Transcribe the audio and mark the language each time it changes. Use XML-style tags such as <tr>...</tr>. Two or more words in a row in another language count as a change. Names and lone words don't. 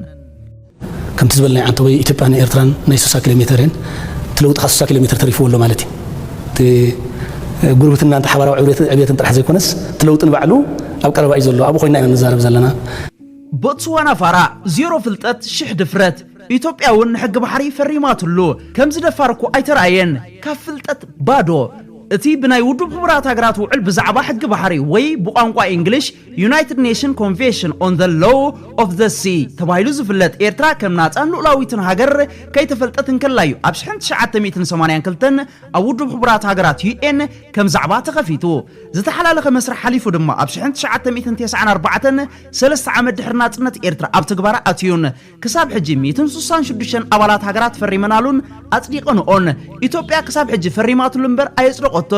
<ti>ከም ትዝበልና አንተ ወይ ኢትዮጵያን ኤርትራን ናይ 60 ኪሎ ሜትርን ትለውጥ 60 ኪሎ ሜትር ተሪፍዎ ኣሎ ማለት እዩ ጉርብትና አንተ ሓባራዊ ዕብየትን ጥራሕ ዘይኮነስ ትለውጥን ባዕሉ ኣብ ቀረባ እዩ ዘሎ ኣብ ኮይና ኢና ንዛረብ ዘለና ቦትስዋና ፋራ ዜሮ ፍልጠት ሽሕ ድፍረት ኢትዮጵያውን ሕግ ባሕሪ ፈሪማትሉ ከም ዝደፋርኩ አይተራየን ካብ ፍልጠት ባዶ እቲ ብናይ ውድብ ሕቡራት ሃገራት ውዕል ብዛዕባ ሕግ ባሕሪ ወይ ብቋንቋ እንግሊሽ ዩናይትድ ኔሽን ኮንቬንሽን ኦን ዘ ሎው ኦፍ ዘ ሲ ተባሂሉ ዝፍለጥ ኤርትራ ከም ናጻን ሉዓላዊትን ሃገር ከይተፈልጠትን ከላዩ ኣብ 1982 ኣብ ውድብ ሕቡራት ሃገራት ዩኤን ከም ዛዕባ ተኸፊቱ ዝተሓላለኸ መስርሕ ሓሊፉ ድማ ኣብ 1994 3 ዓመት ድሕሪ ናጽነት ኤርትራ ኣብ ትግባራ ኣትዩን ክሳብ ሕጂ 166 ኣባላት ሃገራት ፈሪመናሉን ኣጽዲቐንኦን ኢትዮጵያ ክሳብ ሕጂ ፈሪማትሉ እምበር ኣየጽድቆ</ti>